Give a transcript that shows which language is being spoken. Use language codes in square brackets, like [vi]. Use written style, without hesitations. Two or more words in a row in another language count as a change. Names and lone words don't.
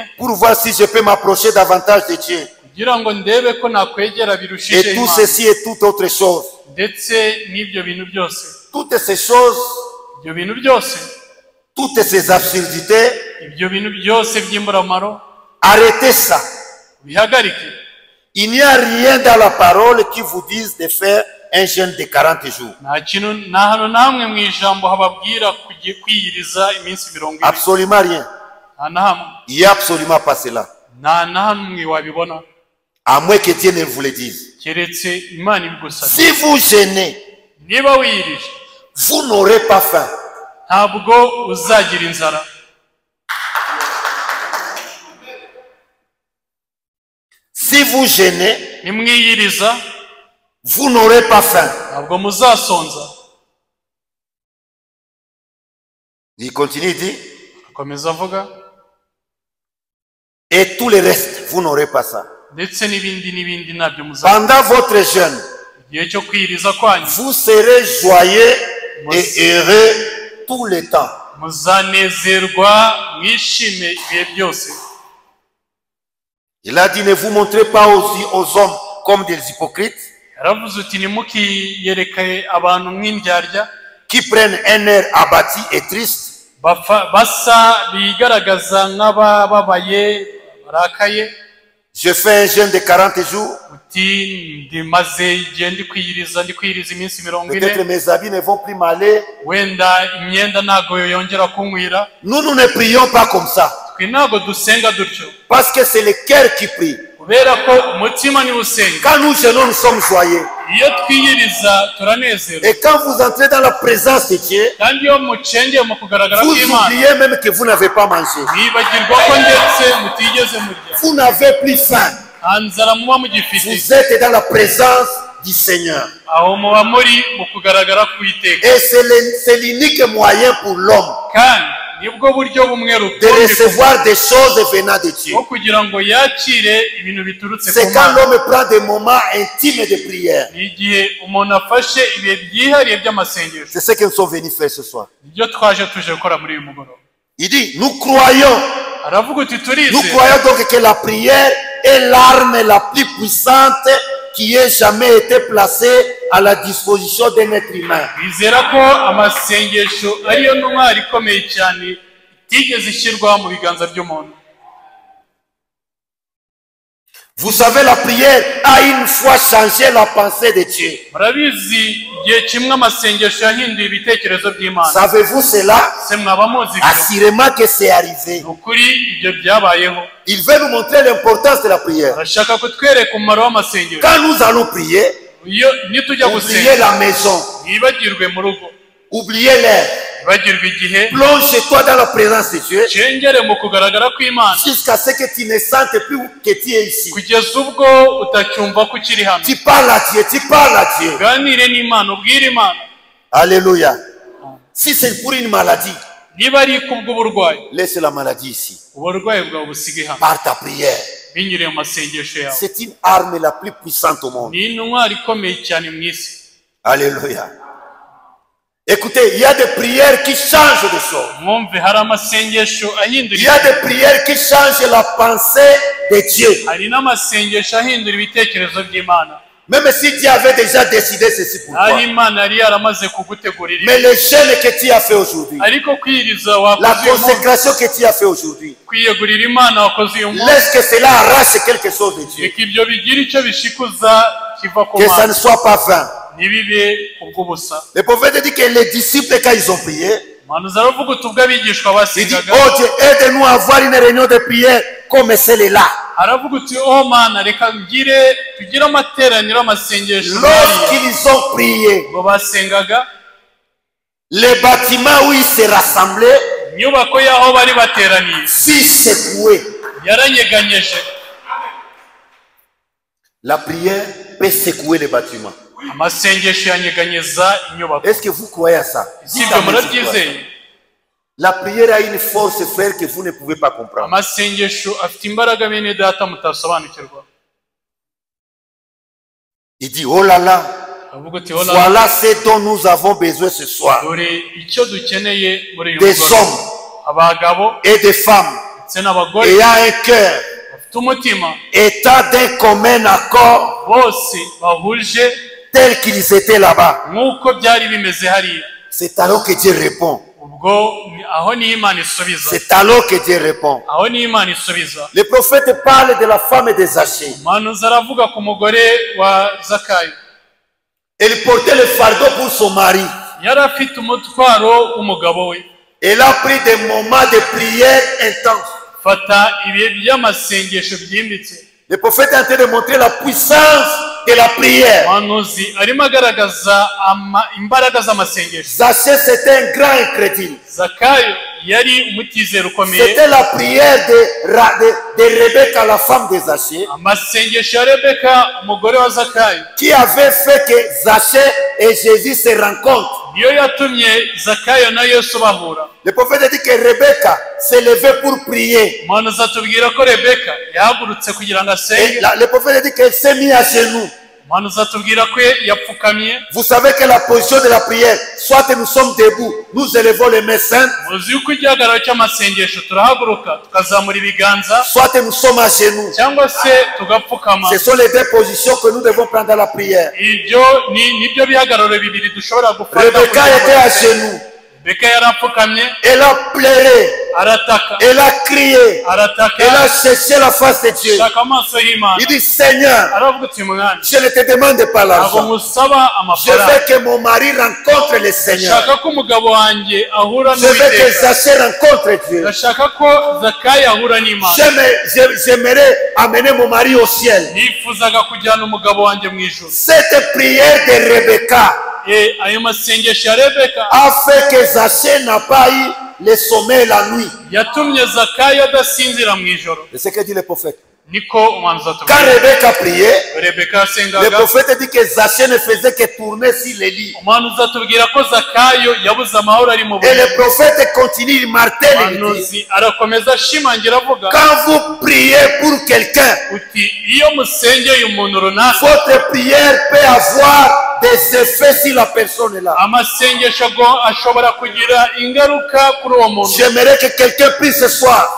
[fr] Pour voir si je peux m'approcher davantage de Dieu. [rw] kugira ngo ndebe ko nakwegera birushije [fr] Et tout [rw] Imana, [fr] ceci et toute autre chose. [rw] ndetse n'ibyo bintu byose. [fr] Toutes ces choses, [rw] Ibyo bintu byose, [fr] toutes ces absurdités, [rw] ibyo bintu byose by'imburamaro [fr] arrêtez ça. [rw] bihagarike. [fr] Il n'y a rien dans la parole qui vous dise de faire un jeûne de 40 jours. [rw] Nta hantu na hamwe mu ijambo hababwira kwiyiriza iminsi 40. [fr] Absolument rien. [rw] Nta na hamwe. [fr] Il n'y a absolument pas cela. [rw] Nta na hamwe wabibona, [fr] À moins que Dieu ne vous le dise. [rw] keretse Imana ibigusabye. [fr] Si vous jeûnez, [rw] Niba wiyirije, [fr] vous n'aurez pas faim. [rw] ntabwo uzagira inzara. [fr] Si vous jeûnez, [rw] Nimwiyiriza, [fr] vous n'aurez pas faim. [rw] ntabwo muzasonza. [fr] Il continue, il dit, [rw] Akomeza avuga, [fr] et tout le reste, vous n'aurez pas ça. [rw] ndetse n'ibindi ntabyo muzasonza. [fr] Pendant votre jeûne, [rw] Igihe cyo kwiyiriza kwanyu [fr] vous serez joyeux et heureux tout le temps. [rw] muzanezerwa, mwishime ibihe byose. [fr] Il a dit, ne vous montrez pas aux hommes comme des hypocrites [rw] Yaravuze uti ntimukiyereke abantu nk'indyarya, [fr] qui prennent un air abattu et triste, [rw] basa bigaragaza nk'abababaye barakaye. [fr] je fais un jeûne de 40 jours, [rw] Uti ndimaze igihe ndi kwiyiriza iminsi 40, [fr] peut-être mes habits ne vont plus m'aller. [rw] wenda imyenda ntabwo yongera kunkwira. [fr] Nous ne prions pas comme ça, [rw] Twe ntabwo dusenga dutyo, [fr] parce que c'est le cœur qui prie. [rw] kubera ko umutima niwo usenga. [fr] Quand nous jeûnons, nous sommes joyeux. [rw] Iyo twiyiriza turanezerwa, [fr] Et quand vous entrez dans la présence de Dieu, [rw] kandi iyo mucengeye mu kugaragara [fr] vous [rw] kw'Imana, [fr] oubliez même que vous n'avez pas mangé. [rw] mwibagirwa ko ndetse mutigeze murya, [fr] Vous n'avez plus faim. [rw] nta nzara muba mugifite, [fr] Vous êtes dans la présence du Seigneur. [rw] aho muba muri mu kugaragara kw'Iteka. [fr] Et c'est l'unique moyen pour l'homme [rw] Kandi nibwo buryo bumwe [fr] de [rw] rukumbi [fr] recevoir des choses venant de Dieu. [rw] bwo kugira ngo yakire ibintu biturutse ku [fr] C'est quand [rw] Mana. [fr] l'homme prend des moments intimes de prière. [rw] Ni igihe umuntu afashe ibihe byihariye by'amasengesho. [fr] C'est ce que nous sommes venus faire ce soir. [rw] Nibyo twaje tuje gukora muri uyu mugoroba. [fr] Il dit, nous croyons. [rw] Aravuga uti [fr] Nous [rw] turizera, [fr] croyons donc que la prière est l'arme la plus puissante qui ait jamais été placée à la disposition d'un être humain. [rw] bizera ko amasengesho ariyo ntwari ikomeye cyane itigeze ishyirwa mu biganza by'umuntu. [fr] Vous savez, la prière a une fois changé la pensée de Dieu. [rw] Murabizi, igihe igihe kimwe amasengesho yahinduye ibitekerezo by'Imana. [fr] Savez-vous cela? [rw] Se mwaba muzi [fr] Assurément que c'est arrivé. [rw] ukuri ibyo byabayeho. [fr] Il veut nous montrer l'importance de la prière. [rw] Arashaka kutwereka umumaro w'amasengesho. [fr] Quand nous allons prier, [rw] Iyo nitujya [fr] oubliez [rw] gusenga [fr] la maison, [rw] ntibagirwe mu rugo, [fr] oubliez l'air, [rw] ntibagirwe igihe, [fr] plonge-toi dans la présence de Dieu [rw] cengere mu kugaragara kw'Imana [fr] jusqu'à ce que tu ne sentes plus que tu es ici. [rw] kugeza ubwo utacyumva ko ukiri hano. [fr] Tu parles à Dieu, tu parles à Dieu. [rw] Uganire n'Imana, ubwire Imana. [fr] Alléluia. Si c'est pour une maladie, [rw] Niba ari kubw'uburwayi, [fr] laisse la maladie ici. [rw] uburwayi bwawe busige hano [fr] Par ta prière. [rw] binyuriye mu masengesho yawe. [fr] C'est une arme la plus puissante au monde. [rw] Ni intwari ikomeye cyane mu isi. [fr] Alléluia. Écoutez, il y a des prières qui changent de choses. [rw] Mwumve, hari amasengesho ahindura [fr] Il y a des prières qui changent la pensée de Dieu. [rw] hari n'amasengesho ahindura ibitekerezo by'Imana. [fr] Même si Dieu avait déjà décidé ceci pour [rw] Aho [fr] toi. [rw] Imana yari yaramaze kugutegurira. [fr] Mais le jeûne que tu as fait aujourd'hui, [rw] Ariko kwiriza [fr] la [rw] wakoze uyu munsi, [fr] consécration que tu as fait aujourd'hui, [rw] kwiyegurira Imana wakoze uyu munsi, [fr] laisse que cela arrache quelque chose de Dieu. [rw] reka ibyo bigira icyo bishikuza kiva ku [fr] Que ça [rw] Mana, [fr] ne soit pas vain. [rw] ntibibe kubw'ubusa. [fr] Le prophète dit que les disciples, quand ils ont prié, [rw] Umuhanuzi aravuga uti ubwo abigishwa [fr] il dit, [rw] basengaga, [fr] oh Dieu, aide-nous à avoir une réunion de prière comme celle-là. [rw] aravuga uti oh Mana, reka tugire amateraniro y'amasengesho nk'ariya. [fr] Lorsqu'ils ont prié, [rw] Ubwo basengaga, [fr] les bâtiments où ils se rassemblaient, [rw] inyubako y'aho bari bateraniye [fr] fut secouée. [rw] yaranyeganyeje. [fr] La prière peut secouer les bâtiments. [rw] Amasengesho yanyeganyeza inyubako. [fr] Est-ce que vous croyez à ça? [rw] Si ibyo murabyizeye, [fr] La prière a une force, frère, que vous ne pouvez pas comprendre. [rw] amasengesho afite imbaraga bene data mutasobanukirwa. [fr] Il dit, oh là là, [rw] Aravuga uti hola, [fr] voilà ce dont nous avons besoin ce soir. [rw] dore icyo dukeneye muri uyu [fr] Des [rw] mugoroba. [fr] hommes [rw] Abagabo [fr] et des femmes [rw] ndetse n'abagore [fr] ayant un cœur, [rw] bafite umutima, [fr] étant d'un commun accord, [rw] bose bahuje [fr] tels qu'ils étaient là-bas. [rw] nk'uko byari bimeze hariya. [fr] C'est alors que Dieu répond. [rw] Ubwo aho niho Imana isubiza, [fr] C'est alors que Dieu répond. [rw] aho niho Imana isubiza. [fr] Le prophète parle de la femme de Zachée. [rw] Umuhanuzi aravuga ku mugore wa Zakayo. [fr] Elle portait le fardeau pour son mari. [rw] Yari afite umutwaro w'umugabo we. [fr] Elle a pris des moments de prière intenses. [rw] Fata ibihe by'amasengesho byimbitse. [fr] Le prophète est en train de montrer la puissance de la prière. [rw] Umuhanuzi arimo agaragaza imbaraga z'amasengesho. [fr] Zachée, c'était un grand incrédule. [rw] Zakayo yari umutizero ukomeye. [fr] C'était la prière de Rebecca, la femme de Zachée, [rw] Amasengesho ya Rebeka umugore wa Zakayo [fr] qui avait fait que Zachée et Jésus se rencontrent. [rw] niyo yatumye Zakayo na Yesu bahura. [fr] Le prophète dit que Rebecca s'est levée pour prier. [rw] Umuhanuzi atubwira ko Rebeka yahagurutse kugira ngo [fr] Et [rw] asenge. [fr] le prophète dit qu'elle s'est mise à genoux. [rw] Umuhanuzi atubwira ko yapfukamye. [fr] Vous savez que la position de la prière, soit nous sommes debout, nous élevons les mains saintes, [rw] Muzi yuko igihagararo cy'amasengesho turahaguruka tukazamura ibiganza, [fr] soit nous sommes à genoux. [rw] cyangwa se tugapfukama. [fr] Ce sont les deux positions que nous devons prendre dans la prière. [rw] Ibyo nibyo bihagararo bibiri dushobora gufata. [fr] Rebecca était à genoux. [rw] Rebeka yarapfukamye, [fr] Elle a pleuré. [rw] arataka, [fr] Elle a crié. [rw] arataka, [fr] Elle a cherché la face de Dieu. [rw] shaka amaso y'Imana. [fr] Il dit, Seigneur, [rw] Aravuga uti Mwami, [fr] je ne te demande pas [rw] ntabwo [fr] l'argent. [rw] musaba [fr] Je [rw] amafaranga, [fr] veux que mon mari rencontre le Seigneur. [rw] ndashaka ko umugabo wanjye ahura [fr] Je veux que [rw] n'Uwiteka, [fr] Zachée rencontre Dieu. [rw] ndashaka ko Zakayo ahura n'Imana. [fr] J'aimerais amener mon mari au ciel. [rw] Nifuzaga kujyana umugabo wanjye mu ijuru. [fr] Cette prière de Rebecca [rw] Ayo masengesho ya Rebeka [fr] a fait que Zachée n'a pas eu le sommeil la nuit. [rw] yatumye Zakayo adasinzira mu ijoro. [fr] C'est ce que dit le prophète. [rw] Niko umuhanuzi [fr] Quand [rw] atubwira. [fr] Rebecca priait, [rw] Rebeka [fr] le [rw] yasengaga, [fr] prophète dit que Zachée ne faisait que tourner sur les lits. [rw] umuhanuzi atubwira ko Zakayo yabuze amahoro ari mu [fr] Et [rw] buriri. [fr] le prophète continue, il martèle, il dit, [rw] Umuhanuzi arakomeza ashimangira avuga [fr] quand vous priez pour quelqu'un, [rw] uti iyo musengeye umuntu runaka, [fr] votre prière peut avoir des effets sur la personne là. [rw] amasengesho ashobora kugira ingaruka kuri uwo muntu. [fr] J'aimerais que quelqu'un prie ce soir.